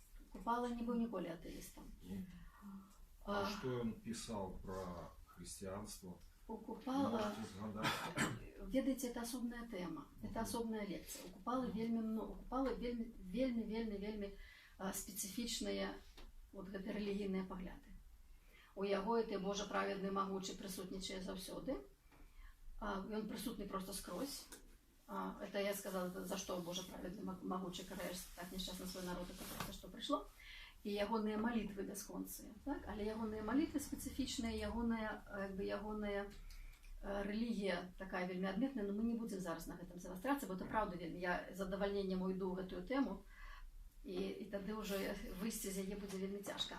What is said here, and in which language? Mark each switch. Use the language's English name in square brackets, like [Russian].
[Belarusian] Купала не быў ніколі атэістам. [Russian] А что он писал про христианство? [Belarusian] У Купала, [Russian] Можете згадать? [Belarusian] ведаеце, это асобная тэма, это асобная лекцыя. У Купалы вельмі спецыфічныя вот гэты рэлігійныя пагляды. У яго это Божа праведны магучы прысутнічае заўсёды. Ён прысутны просто скрозь. [Russian] Это я сказала, за что [Belarusian] Божа праведны магучы караеш так несчастна свой народ, [Russian] это просто что пришло. [Belarusian] І ягоныя малітвы бясконцыя, так? Але ягоныя малітвы спецыфічныя, ягоная рэлігія такая вельмі адметная, но мы не будзем зараз на гэтым завастрацца, бо это правда вельмі. Я з задавальненнем уйду ў гэтую тэму, і тады ўжо выйсці з яе будзе вельмі цяжка.